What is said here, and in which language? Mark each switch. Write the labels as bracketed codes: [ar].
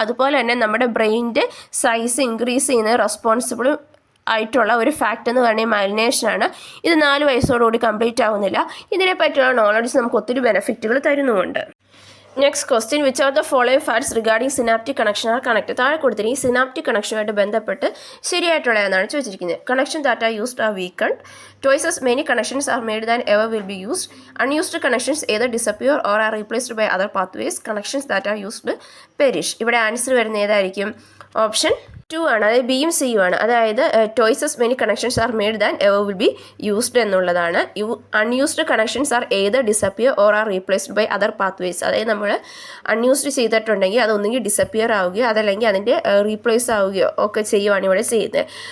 [ml] അതുപോലെ തന്നെ നമ്മുടെ ബ്രെയിനിൻ്റെ സൈസ് ഇൻക്രീസ് ചെയ്യുന്നത് റെസ്പോൺസിബിൾ ആയിട്ടുള്ള ഒരു ഫാക്റ്റ് എന്ന് പറയുന്നത് മൈലിനേഷനാണ്. ഇത് 4 വയസ്സോടുകൂടി കംപ്ലീറ്റ് ആവുന്നില്ല. ഇതിനെപ്പറ്റിയുള്ള നോളജ് നമുക്ക് ഒത്തിരി ബെനിഫിറ്റുകൾ തരുന്നുമുണ്ട്. [en] Next question, which are the following facts regarding synaptic connection are connect? [ml] താഴെ കൊടുത്തിട്ട് ഈ സിനാപ്റ്റിക് കണക്ഷനുമായിട്ട് ബന്ധപ്പെട്ട് ശരിയായിട്ടുള്ള എന്നാണ് ചോദിച്ചിരിക്കുന്നത്. [en] Connection that are used are weakened. Twice as many connections are made than ever will be used. Unused connections either disappear or are replaced by other pathways. Connections that are used perish. [ml] ഇവിടെ answer വരുന്നത് ഏതായിരിക്കും? Option 2 ആണ്. അതായത് ബിയും സിയും ആണ്. അതായത് [en] twice as many connections are made than ever will be used [ml] എന്നുള്ളതാണ്. [en] Unused connections are either disappear or are replaced by other pathways. [ml] അതായത് നമ്മൾ അൺയൂസ്ഡ് ചെയ്തിട്ടുണ്ടെങ്കിൽ അതൊന്നെങ്കിൽ ഡിസപ്പിയർ ആവുകയോ അതല്ലെങ്കിൽ അതിൻ്റെ റീപ്ലേസ് ആവുകയോ ഒക്കെ ചെയ്യുവാണ് ഇവിടെ ചെയ്യുന്നത്.